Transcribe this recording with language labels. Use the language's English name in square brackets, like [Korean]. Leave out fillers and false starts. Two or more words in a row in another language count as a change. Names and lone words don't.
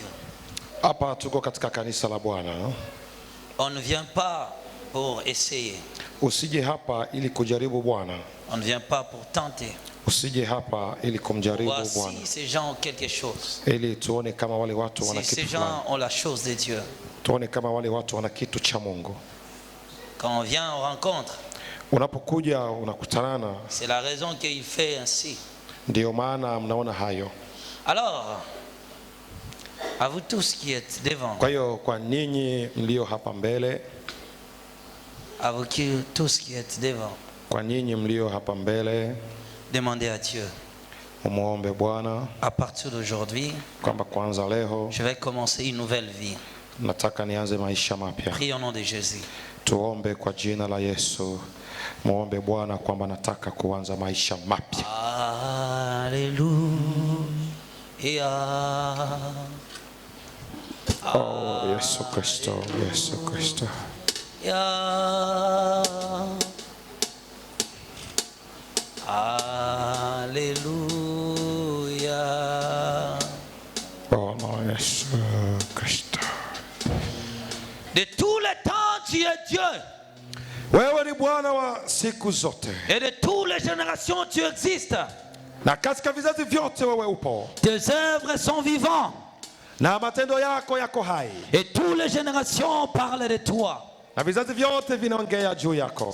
[Swahili] Hapa tuko katika kanisa la Bwana. [French] On ne vient pas pour essayer. [Swahili] Usije hapa ili kujaribu Bwana. [French] On ne vient pas pour tenter. [Swahili] Usije hapa ili kumjaribu [French] Voir [Swahili] Bwana. [French] si ces gens ont quelque chose. [Swahili] Ili tuone kama wale watu wana [French] Si ces [Swahili] kitu [French] gens [Swahili] fulani. [French] ont la chose de Dieu. [Swahili] Tuone kama wale watu wana kitu cha Mungu. [French] Quand on vient en rencontre, [Swahili] Unapokuja unakutanana, [French] c'est la raison qu'il fait ainsi. [Swahili] ndio maana mnaona hayo. [French] Alors, à vous tous qui êtes devant, [Swahili] Kwa hiyo kwa ninyi mlio hapa mbele, [French] à vous tous qui êtes devant, [Swahili] kwa ninyi mlio hapa mbele, [French] demandez à Dieu. [Swahili] umuombe Bwana [French] À partir d'aujourd'hui, [Swahili] kwamba kwanza leo [French] je vais commencer une nouvelle vie. [Swahili] nataka nianze maisha mapya. [French] Prie au nom de Jésus. [Swahili] Tuombe kwa jina la Yesu. Muombe Bwana kwamba nataka kuanza maisha mapya. [French] Alléluia. [Swahili] Oh, Yesu Kristo, Yesu Kristo. [French] Alléluia. Oh non, [Swahili] Yesu Kristo. [French] De tous les temps, tu es Dieu. [Swahili] Wewe ni Bwana wa siku zote. [French] Et de toutes les générations, tu existes. [Swahili] Na katika vizazi vyote wewe upo. [French] Tes œuvres sont vivantes. [Swahili] Na matendo yako yako hai. [French] Et toutes les générations parlent de toi. [Swahili] Na vizazi vyote vinaongea juu yako.